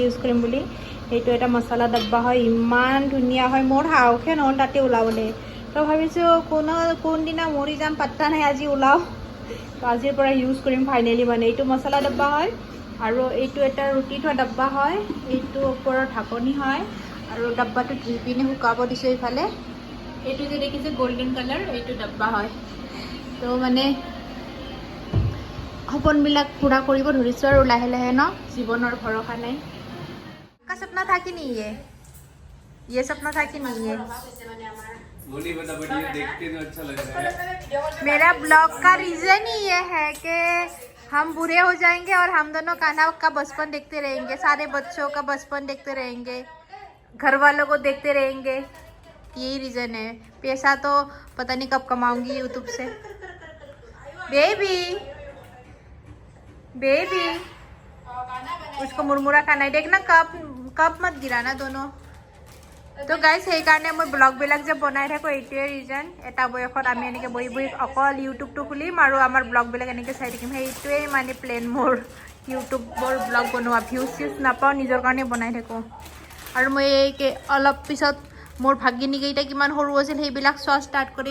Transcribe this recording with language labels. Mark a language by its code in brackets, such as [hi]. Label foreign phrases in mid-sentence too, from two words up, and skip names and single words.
[as] ইউজ কৰিম বুলি এইটো এটা মছলা ডাব্বা হয় ইমান ধুনীয়া হয় মোৰ সাহসে নহ'ল তাতে ওলাবলৈ তো ভাবিছোঁ কোনদিনা মৰি যাম পাত্তা নাই আজি ওলাওঁ তো আজিৰ পৰা ইউজ কৰিম ফাইনেলি মানে এইটো মছলা ডাব্বা হয় আৰু এইটো এটা ৰুটি থোৱা ডাব্বা হয় এইটো ওপৰৰ ঢাকনি হয় আৰু ডাব্বাটো ধুই পিনে শুকাব দিছোঁ এইফালে এইটো যে দেখিছে [en] golden color [as] এইটো ডাব্বা হয় তো মানে সপোনবিলাক পূৰা কৰিব ধৰিছোঁ আৰু লাহে লাহে ন জীৱনৰ ভৰসা নাই [hi] का सपना था कि नहीं ये सपना था कि नहीं है वो नहीं पता बट ये देख के तो अच्छा लग रहा है मेरा ब्लॉग का रीजन ही ये है कि हम बूढ़े हो जाएंगे और हम दोनों कान्हा का बचपन देखते रहेंगे सारे बच्चों का बचपन देखते रहेंगे घर वालों को देखते रहेंगे यही रीजन है पैसा तो पता नहीं कब कमाऊंगी यूट्यूब से [en] baby baby [hi] उसको मुरमुरा खाना है देखना कप मत गिराना दोनों [as] তো গাইজ সেইকাৰণে মই ব্লগবিলাক যে বনাই থাকোঁ এইটোৱে ৰিজন। এটা বয়সত আমি এনেকৈ বহি বহি অকল ইউটিউবটো খুলিম আৰু আমাৰ ব্লগবিলাক এনেকৈ চাই থাকিম, সেইটোৱেই মানে প্লেন মোৰ। ইউটিউবৰ ব্লগ বনোৱা, ভিউজ চিউজ নাপাওঁ, নিজৰ কাৰণে বনাই থাকোঁ। আৰু মই অলপ পিছত মোৰ ভাগিনীকেইটা কিমান সৰু আছিল সেইবিলাক চোৱা ষ্টাৰ্ট কৰিম।